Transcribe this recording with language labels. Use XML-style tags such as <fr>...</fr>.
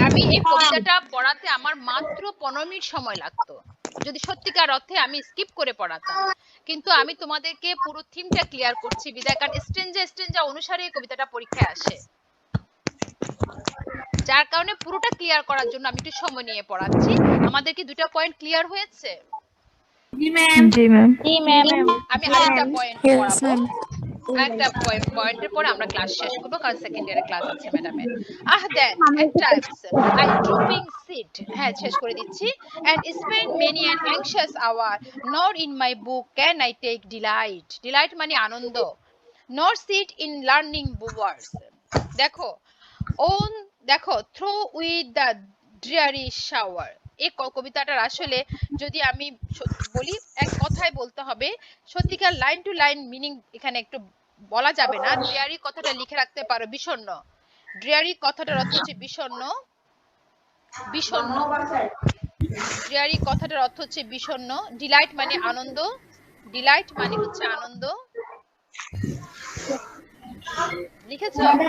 <bn>আমি এই কবিতাটা পড়াতে আমার মাত্র 15 মিনিট সময় লাগতো যদি সত্যিকার অর্থে আমি স্কিপ করে পড়াতাম, কিন্তু আমি তোমাদেরকে পুরো থিমটা ক্লিয়ার করছি বিদায়, কারণ স্টেঞ্জা অনুসারে এই কবিতাটা পরীক্ষায় আসে, যার কারণে পুরোটা ক্লিয়ার করার জন্য আমি একটু সময় নিয়ে পড়াচ্ছি। আমাদের কি দুটো পয়েন্ট ক্লিয়ার হয়েছে? জি ম্যাম। জি ম্যাম। জি ম্যাম। আমি আরেকটা পয়েন্ট পড়াবো, একটা পয়েন্টের পরে আমরা ক্লাস শেষ করবো, কারণ সেকেন্ড ইয়ারে ক্লাস আছে ম্যাডামের।</bn> <en>then at times I dropping sit,</en> <bn>হ্যাঁ শেষ করে দিচ্ছি,</bn> <en>and spend many an anxious hour, nor in my book can I take delight</en> <bn>মানে আনন্দ,</bn> <en>nor sit in learning words,</en> <bn>দেখো দেখো</bn> <en>through with the dreary shower।</en> <bn>এই কবিতাটার আসলে যদি আমি বলি এক কথায় বলতে হবে, সত্যিকার লাইন টু লাইন মিনিং এখানে একটু বলা যাবে না, ড্রিয়ারি কথাটা লিখে রাখতে পারো, বিষণ্ণ, ড্রিয়ারি কথাটার অর্থ হচ্ছে বিষণ্ণ, বিষণ্ণ, ড্রিয়ারি কথাটার অর্থ হচ্ছে বিষণ্ণ, ডিলাইট মানে আনন্দ, ডিলাইট মানে হচ্ছে আনন্দ, লিখেছো?</bn>